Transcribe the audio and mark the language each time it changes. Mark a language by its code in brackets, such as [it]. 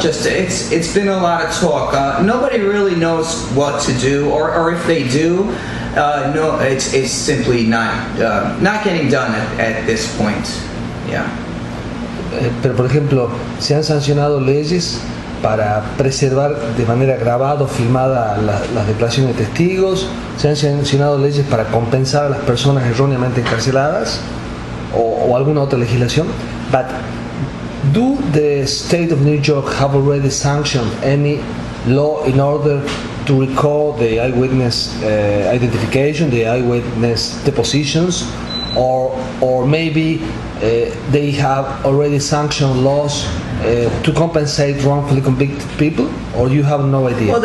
[en] Just it's been a lot of talk. Nobody really knows what to do, or if they do, no, it's simply not getting done at this point. Yeah. [es] Pero por ejemplo, se han sancionado leyes para preservar de manera grabada o filmada las declaraciones de testigos, se han sancionado leyes para compensar a las personas erróneamente encarceladas o alguna otra legislación. [en] But do the state of New York have already sanctioned any law in order to record the eyewitness identification, the eyewitness depositions, or maybe they have already sanctioned laws to compensate wrongfully convicted people, or you have no idea?